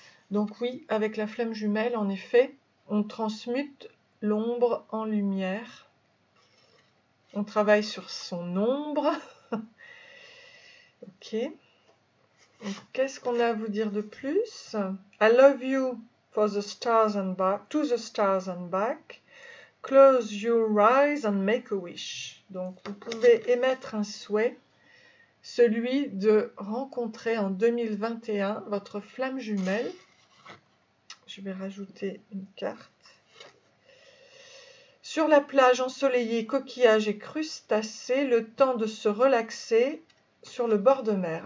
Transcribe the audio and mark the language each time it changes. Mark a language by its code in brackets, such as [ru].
[fr] Donc oui, avec la flamme jumelle, en effet, on transmute l'ombre en lumière. On travaille sur son ombre. Ok. Qu'est-ce qu'on a à vous dire de plus? [en] I love you for the stars and back, to the stars and back. Close your eyes and make a wish. [fr] Donc, vous pouvez émettre un souhait, celui de rencontrer en 2021 votre flamme jumelle. Je vais rajouter une carte. Sur la plage ensoleillée, coquillages et crustacés, le temps de se relaxer sur le bord de mer.